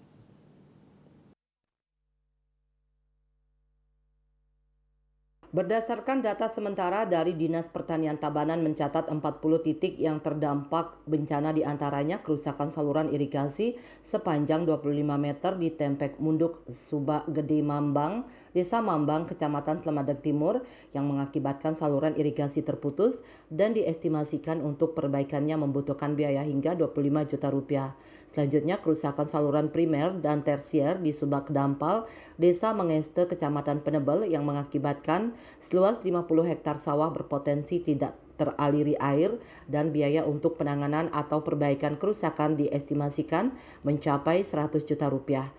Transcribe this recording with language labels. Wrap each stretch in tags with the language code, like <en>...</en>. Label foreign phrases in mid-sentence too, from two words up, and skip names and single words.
<id>Berdasarkan data sementara dari Dinas Pertanian Tabanan mencatat 40 titik yang terdampak bencana diantaranya kerusakan saluran irigasi sepanjang 25 meter di Tempek Munduk, Subak Gede Mambang, Desa Mambang, Kecamatan Slemadeg Timur yang mengakibatkan saluran irigasi terputus dan diestimasikan untuk perbaikannya membutuhkan biaya hingga 25 juta rupiah. Selanjutnya kerusakan saluran primer dan tersier di Subak Dampal, Desa Mengeste, Kecamatan Penebel yang mengakibatkan seluas 50 hektar sawah berpotensi tidak teraliri air dan biaya untuk penanganan atau perbaikan kerusakan diestimasikan mencapai 100 juta rupiah.</id>